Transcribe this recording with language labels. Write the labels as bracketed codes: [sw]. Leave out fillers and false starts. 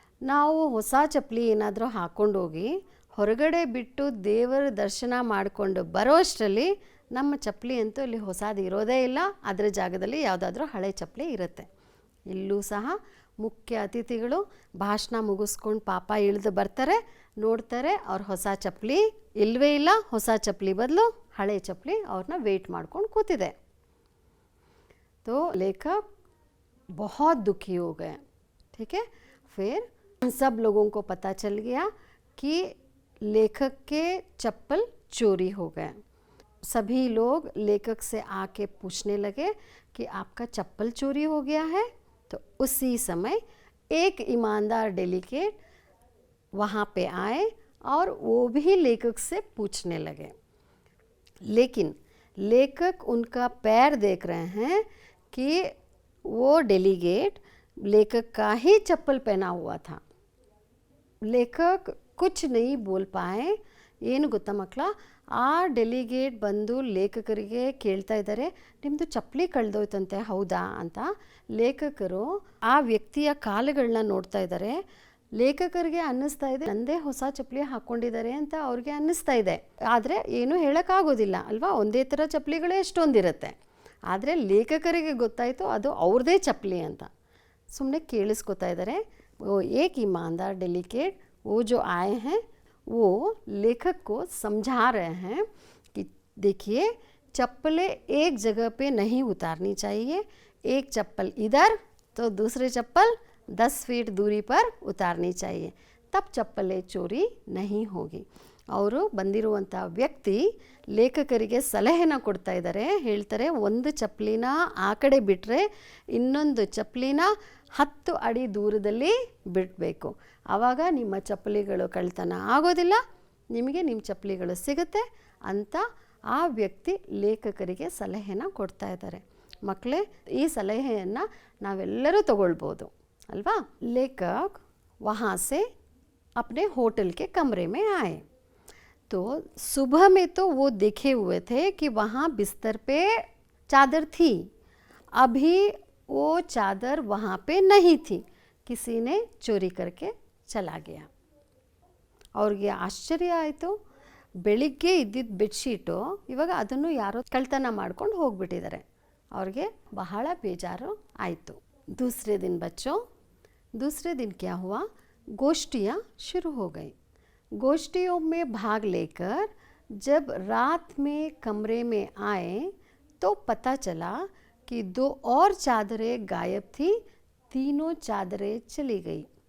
[kn] ನಾವು ಹೊಸ ಚಪ್ಪಲಿ ಏನಾದರೂ ಹಾಕ್ಕೊಂಡೋಗಿ ಹೊರಗಡೆ ಬಿಟ್ಟು ದೇವರ ದರ್ಶನ ಮಾಡಿಕೊಂಡು ಬರೋ ಅಷ್ಟರಲ್ಲಿ ನಮ್ಮ ಚಪ್ಪಲಿ ಅಂತೂ ಅಲ್ಲಿ ಹೊಸದು ಇರೋದೇ ಇಲ್ಲ, ಅದರ ಜಾಗದಲ್ಲಿ ಯಾವುದಾದ್ರೂ ಹಳೆ ಚಪ್ಪಲಿ ಇರುತ್ತೆ. ಇಲ್ಲೂ ಸಹ ಮುಖ್ಯ ಅತಿಥಿಗಳು ಭಾಷಣ ಮುಗಿಸ್ಕೊಂಡು ಪಾಪ ಇಳಿದು ಬರ್ತಾರೆ, ನೋಡ್ತಾರೆ ಅವ್ರ ಹೊಸ ಚಪ್ಪಲಿ ಇಲ್ಲವೇ ಇಲ್ಲ, ಹೊಸ ಚಪ್ಪಲಿ ಬದಲು ಹಳೆ ಚಪ್ಪಲಿ ಅವ್ರನ್ನ ವೇಟ್ ಮಾಡ್ಕೊಂಡು ಕೂತಿದೆ. [hi] तो लेखक बहुत दुखी हो गए. ठीक है, फिर सब लोगों को पता चल गया कि लेखक के चप्पल चोरी हो गए. सभी लोग लेखक से आके पूछने लगे कि आपका चप्पल चोरी हो गया है. तो उसी समय एक ईमानदार डेलीगेट वहाँ पे आए और वो भी लेखक से पूछने लगे. लेकिन लेखक उनका पैर देख रहे हैं कि वो डेलीगेट लेखक का ही चप्पल पहना हुआ था. लेखक कुछ नहीं बोल पाए. [kn] ಏನು ಗೊತ್ತಾ ಮಕ್ಕಳ, ಆ ಡೆಲಿಗೇಟ್ ಬಂದು ಲೇಖಕರಿಗೆ ಕೇಳ್ತಾ ಇದ್ದಾರೆ, ನಿಮ್ಮದು ಚಪ್ಪಲಿ ಕಳೆದೋಯ್ತಂತೆ ಹೌದಾ ಅಂತ. ಲೇಖಕರು ಆ ವ್ಯಕ್ತಿಯ ಕಾಲುಗಳನ್ನ ನೋಡ್ತಾ ಇದ್ದಾರೆ. ಲೇಖಕರಿಗೆ ಅನ್ನಿಸ್ತಾ ಇದೆ ನಂದೇ ಹೊಸ ಚಪ್ಪಲಿ ಹಾಕ್ಕೊಂಡಿದ್ದಾರೆ ಅಂತ ಅವ್ರಿಗೆ ಅನ್ನಿಸ್ತಾ ಇದೆ. ಆದರೆ ಏನೂ ಹೇಳೋಕ್ಕಾಗೋದಿಲ್ಲ ಅಲ್ವಾ, ಒಂದೇ ಥರ ಚಪ್ಪಲಿಗಳೇ ಎಷ್ಟೊಂದಿರುತ್ತೆ. ಆದರೆ ಲೇಖಕರಿಗೆ ಗೊತ್ತಾಯಿತು ಅದು ಅವ್ರದ್ದೇ ಚಪ್ಪಲಿ ಅಂತ. ಸುಮ್ಮನೆ ಕೇಳಿಸ್ಕೊತಾ ಇದ್ದಾರೆ. [hi] वो एक ईमानदार डेलीगेट वो जो आए हैं वो लेखक को समझा रहे हैं कि देखिए चप्पलें एक जगह पे नहीं उतारनी चाहिए. एक चप्पल इधर तो दूसरे चप्पल 10 फीट दूरी पर उतारनी चाहिए, तब चप्पलें चोरी नहीं होगी. [kn] ಅವರು ಬಂದಿರುವಂಥ ವ್ಯಕ್ತಿ ಲೇಖಕರಿಗೆ ಸಲಹೆನ ಕೊಡ್ತಾ ಇದ್ದಾರೆ. ಹೇಳ್ತಾರೆ, ಒಂದು ಚಪ್ಪಲಿನ ಆ ಕಡೆ ಬಿಟ್ಟರೆ ಇನ್ನೊಂದು ಚಪ್ಪಲಿನ 10 ಅಡಿ ದೂರದಲ್ಲಿ ಬಿಡಬೇಕು. ಆವಾಗ ನಿಮ್ಮ ಚಪ್ಪಲಿಗಳು ಕಳ್ತನ ಆಗೋದಿಲ್ಲ, ನಿಮಗೆ ನಿಮ್ಮ ಚಪ್ಪಲಿಗಳು ಸಿಗುತ್ತೆ ಅಂತ ಆ ವ್ಯಕ್ತಿ ಲೇಖಕರಿಗೆ ಸಲಹೆನ ಕೊಡ್ತಾ ಇದ್ದಾರೆ. ಮಕ್ಕಳೇ, ಈ ಸಲಹೆಯನ್ನು ನಾವೆಲ್ಲರೂ ತಗೊಳ್ಬೋದು ಅಲ್ವಾ. [hi] ಲೇಖಕ್ ವहाँ से अपने होटल के कमरे में आए. तो सुबह में तो वो देखे हुए थे कि वहाँ बिस्तर पे चादर थी, अभी वो चादर वहाँ पे नहीं थी, किसी ने चोरी करके चला गया. [kn] ಅವ್ರಿಗೆ ಆಶ್ಚರ್ಯ ಆಯಿತು. ಬೆಳಿಗ್ಗೆ ಇದ್ದಿದ್ದ ಬೆಡ್ಶೀಟು ಇವಾಗ ಅದನ್ನು ಯಾರೋ ಕಳ್ತನ ಮಾಡ್ಕೊಂಡು ಹೋಗ್ಬಿಟ್ಟಿದ್ದಾರೆ. ಅವ್ರಿಗೆ ಬಹಳ ಬೇಜಾರು ಆಯಿತು. [hi] दूसरे दिन बच्चों, दूसरे दिन क्या हुआ, गोष्ठियाँ शुरू हो गई. गोष्ठियों में भाग लेकर जब रात में कमरे में आए तो पता चला कि 2 और चादरें गायब थी, तीनों चादरें चली गई.